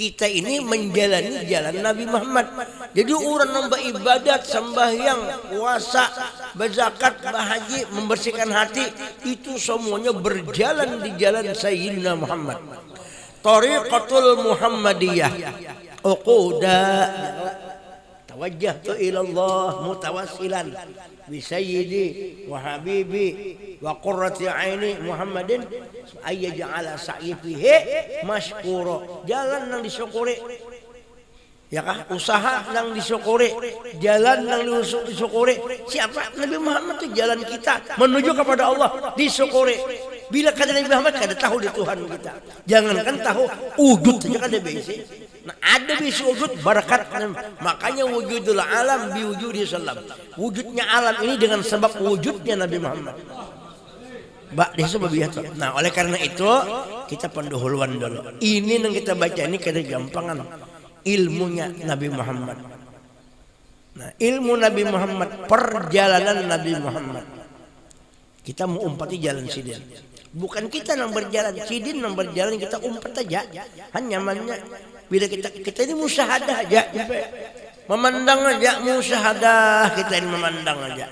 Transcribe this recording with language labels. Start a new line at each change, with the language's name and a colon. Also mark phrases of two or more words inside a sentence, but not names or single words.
Banjar: kita ini menjalani jalan Nabi Muhammad. Jadi orang nambah ibadat, sembahyang, puasa, berzakat, berhaji, membersihkan hati, itu semuanya berjalan di jalan Sayyidina Muhammad.
Arabic: الطريقة المحمدية. عقدة توجهت إلى الله متوسلا بسيدي وحبيبي وقرة عيني محمد أن يجعل سعيي فيه مشكورا.
Banjar: Jalan nang disyukuri, ya kah? Usaha nang disyukuri, jalan nang disyukuri. Siapa? Nabi Muhammad itu jalan kita menuju kepada Allah disyukuri. Bila kata Nabi Muhammad kada tahu di Tuhan kita. Jangankan tahu wujud saja kada bisa. Nah, ada bisa wujud barakat.
Arabic: Makanya وجود العالم بوجود سلم.
Banjar: Wujudnya alam ini dengan sebab wujudnya Nabi Muhammad. Nah, oleh karena itu kita pendahuluan dulu. Ini yang kita baca ini kada gampangan. Ilmunya Nabi Muhammad. Nah, ilmu Nabi Muhammad, perjalanan Nabi Muhammad. Kita mau umpati jalan sidin. Bukan kita yang berjalan, sidin yang berjalan, kita umpat aja. Hanya bila kita ini musyahadah aja, memandang aja, musyahadah kita ini memandang aja.